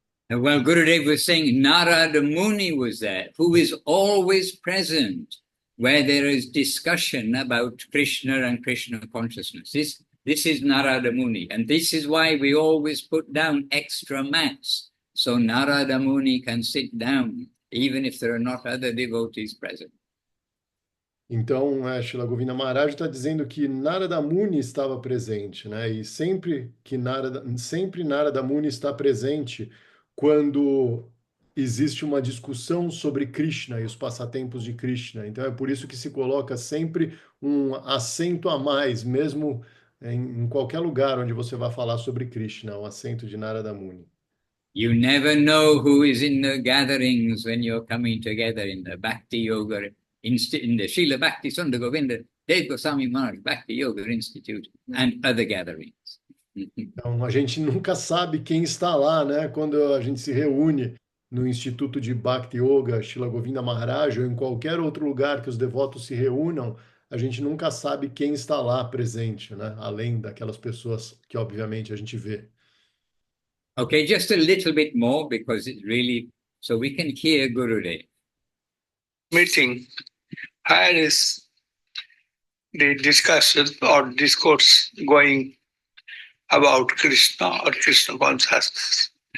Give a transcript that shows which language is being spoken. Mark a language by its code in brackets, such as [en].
[en] And well, Gurudev was saying Narada Muni was there, who is always present where there is discussion about Krishna and Krishna consciousness. This is Narada Muni, and this is why we always put down extra mats, so Narada Muni can sit down, even if there are not other devotees present. [pt] Então, Srila Govinda Maharaj está dizendo que Narada Muni estava presente, né? E sempre Narada Muni está presente quando existe uma discussão sobre Krishna e os passatempos de Krishna. Então, é por isso que se coloca sempre um assento a mais, mesmo em qualquer lugar onde você vai falar sobre Krishna, um assento de Narada Muni. [en] You never know who is in the gatherings when you're coming together in the Bhakti Yoga, in the Srila Bhakti Sundar Govinda Dev Goswami Maharaj Bhakti Yoga Institute and other gatherings. [pt] Então, a gente nunca sabe quem está lá, né? Quando a gente se reúne no Instituto de Bhakti Yoga, Srila Govinda Maharaj, ou em qualquer outro lugar que os devotos se reúnam, a gente nunca sabe quem está lá presente, né? Além daquelas pessoas que, obviamente, a gente vê. [en] Okay, just a little bit more because it's really, so we can hear Gurudev. Meeting, where is the discussion or discourse going about Krishna or Krishna consciousness?